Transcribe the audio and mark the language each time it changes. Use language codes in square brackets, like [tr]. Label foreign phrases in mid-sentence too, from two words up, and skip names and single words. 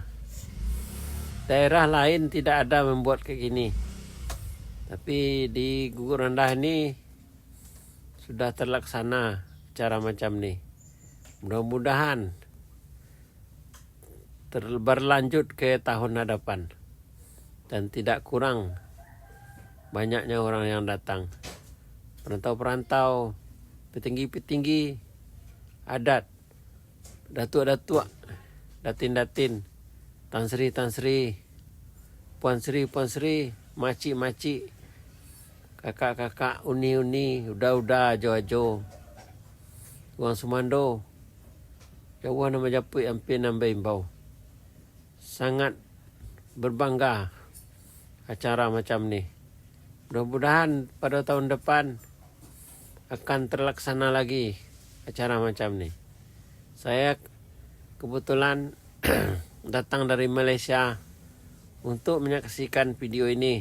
[ms] Daerah lain tidak ada membuat kayak gini, tapi di Guguk Randah ini sudah terlaksana cara macam ni. Mudah-mudahan berlanjut ke tahun hadapan dan tidak kurang banyaknya orang yang datang. Perantau-perantau, petinggi-petinggi adat, datuk-datuk, datin-datin, Tan Sri, Puan Sri, makcik-makcik, kakak-kakak, uni-uni, udah-udah, ajo-ajo, orang Semando, [min] jauh nama Japui, ampin nan Beimbau. [ms] Sangat berbangga acara macam ni. Mudah-mudahan pada tahun depan akan terlaksana lagi acara macam ni. Saya kebetulan datang dari Malaysia untuk menyaksikan video ini.